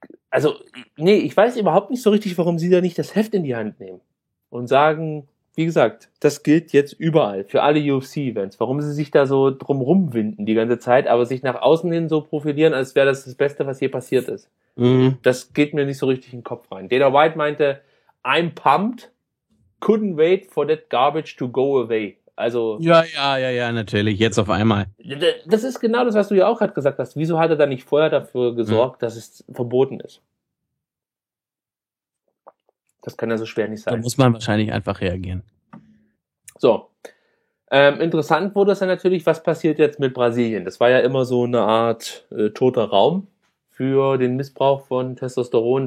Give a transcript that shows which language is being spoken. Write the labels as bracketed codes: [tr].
[de] also, nee, ich weiß überhaupt nicht so richtig, warum sie da nicht das Heft in die Hand nehmen und sagen, wie gesagt, das gilt jetzt überall, für alle UFC-Events, warum sie sich da so drum rumwinden die ganze Zeit, aber sich nach außen hin so profilieren, als wäre das Beste, was je passiert ist. Das geht mir nicht so richtig in den Kopf rein. [en] Dana White [de] meinte, [en] I'm pumped, couldn't wait for that garbage to go away. [de] Also Ja, natürlich, jetzt auf einmal. Das ist genau das, was du ja auch gerade gesagt hast. Wieso hat er da nicht vorher dafür gesorgt, dass es verboten ist? Das kann ja so schwer nicht sein. Da muss man wahrscheinlich einfach reagieren. So. Interessant wurde es ja natürlich, was passiert jetzt mit Brasilien? Das war ja immer so eine Art toter Raum für den Missbrauch von Testosteron.